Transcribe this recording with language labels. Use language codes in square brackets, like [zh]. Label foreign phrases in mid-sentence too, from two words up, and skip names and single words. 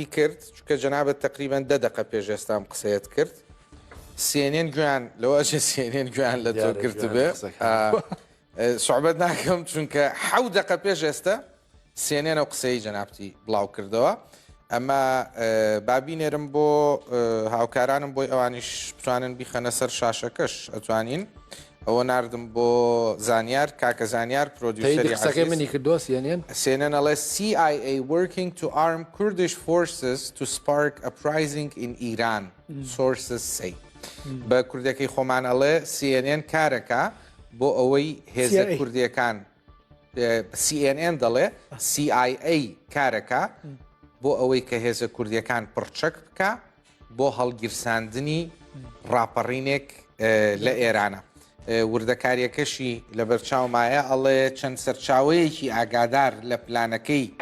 [ckb] کرد چکە جەنابەت تقریبان 10 دقە پێش ئێستام قسەیەت کرد CNN گویان لەوەژە CNN گویان لە تۆ کرد بێ سوعبەت ناکەم چونکە 7 دقە پێش ئێستا CNN ئەو قسەی جەنابتی بڵاو کردەوە ئەمە بابینێرم بۆ هاوکارانم بۆی ئەوانیش بتوانن بیخەنە سەر شاشەکەش ئەتوانین ئەوە نردم بۆ زانیار کاکە زانیار پرۆدیوسەری منی کردووە [en] CNN ئەڵێ CIA working to arm Kurdish forces to spark uprising in Iran sources say [ckb] بە کوردەکەی خۆمان ئەڵێ CNN کارەکە بۆ ئەوەی هێزە کوردیەکان CNN دەڵێ CIA کارەکە بۆ ئەوەی کە هێزە کوردیەکان پڕچەک بکە بۆ هەڵگیرساندنی ڕاپەڕینێک لە ئێرانە وردەکاریەکەشی لە بەرچاومایە ئەڵێ چەند سەرچاوەیەکی ئاگادار لە پلانەکەی